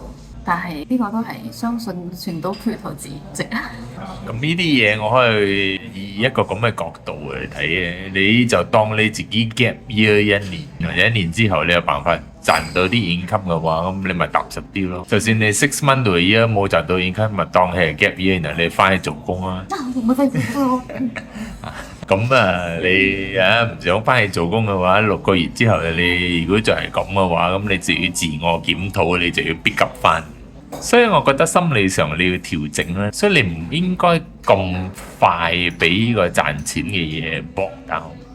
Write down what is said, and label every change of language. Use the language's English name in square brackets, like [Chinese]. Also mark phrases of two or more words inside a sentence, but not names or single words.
[Cantonese] 但係呢個都係相信船到橋頭自然直啊！咁呢啲嘢我可以以一個咁嘅角度去睇嘅，你就當你自己 [English] gap year [Cantonese] 1年，或者1年之後你有辦法賺到啲 income 嘅話，咁你咪踏實啲咯。就算你 [English] 6 month to a year [Cantonese] 冇賺到 income，咪當係 [English] gap year， [Cantonese] 然後你翻去做工啊。唔好費事咯。咁啊，你唔想翻去做工嘅話，6個月之後你如果就係咁嘅話，咁你就要自我檢討，你就要逼急翻。所以我覺得心理上你要調整啦，所以你唔應該咁快俾呢個賺錢嘅嘢搏到。